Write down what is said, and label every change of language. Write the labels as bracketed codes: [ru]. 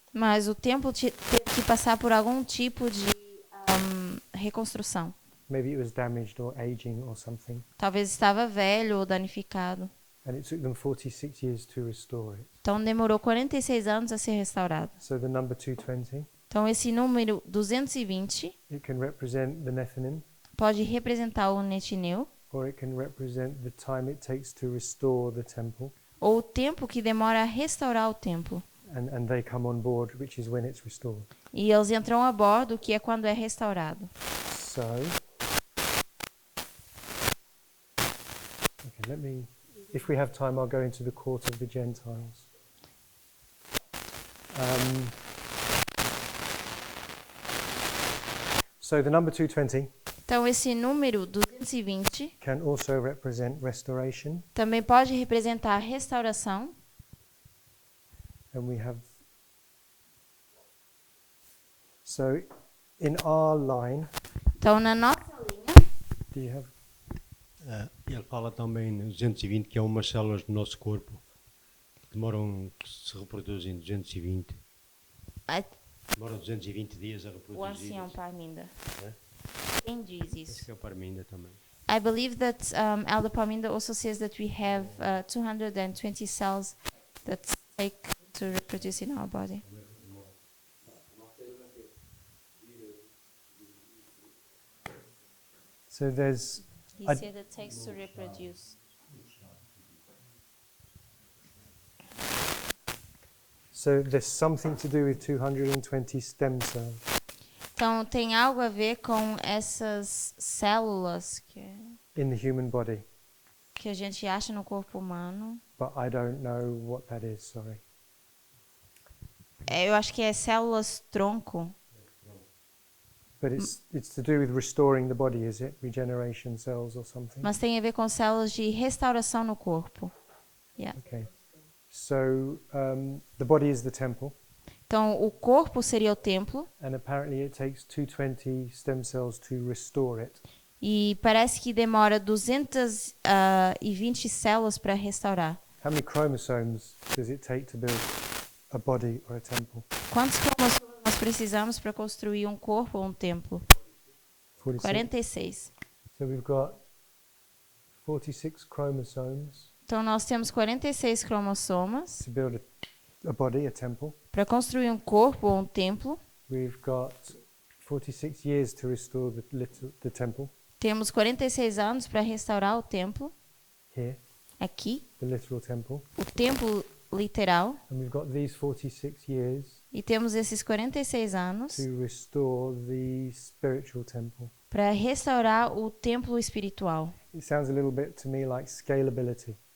[pt] mas o templo teve que passar por algum tipo de reconstrução. [en] Maybe it was damaged or aging or something, [pt] Talvez estava velho ou danificado. [en] and it took them 46 years to restore it. [pt] Então demorou 46 anos a ser restaurado. [en] So the number 220, [pt] Então esse número 220 [en] it can represent the Nethinim, [pt] pode representar o netineu [en] or it can represent the time it takes to restore the temple, [pt] ou o tempo que demora a restaurar o templo. [en] and they come on board, which is when it's restored. [pt] E eles entram a bordo, que é quando é restaurado. [en] So, okay, if we have time, I'll go into the court of the Gentiles. So the number 220 [pt] Então esse número 220 [en] can also represent restoration, [pt] também pode representar a restauração. [en] and we have. So, in our line, [pt] Então na nossa linha, [en] do you have? [pt] Ele fala também no 220 que é umas células do nosso corpo que que se reproduzem 220. Demoram 220 dias a reproduzir. o ancião Parminda. É? Quem diz Acho isso? que é o Parminda também. [en] I believe that Elder Parminda also says that we have 220 cells that take to reproduce in our body. So there's He I- said it takes to reproduce. something to do with 220 stem cells. [pt] Então, tem algo a ver com essas células [en] In the human body, [pt] que a gente acha no corpo humano. [en] but I don't know what that is, sorry. [pt] Eu acho que é células tronco. [en] But it's to do with restoring the body, is it? Regeneration cells or something? [pt] Mas tem a ver com células de restauração no corpo. [en] Yeah. Okay. So the body is the temple, [pt] Então, o corpo seria o templo. [en] and apparently it takes 220 stem cells to restore it. [pt] E parece que demora 220 células para restaurar. [en] How many chromosomes does it take to build a body or a temple? [pt] Quantos cromossomos nós precisamos para construir um corpo ou um templo? [en] 46. [pt] 46. [en] So we've got 46 chromosomes [pt] Então, nós temos 46 cromossomas [en] to build a body, a temple. [pt] para construir um corpo ou um templo. [en] We've got 46 years to restore the temple [pt] Temos 46 anos para restaurar o templo, [en] here, [pt] aqui, [en] the literal temple. [pt] o templo literal. [en] And we've got these 46 years [pt] E temos esses 46 anos [en] to restore the spiritual temple. [pt] para restaurar o templo espiritual. [en] It sounds a little bit to me like scalability,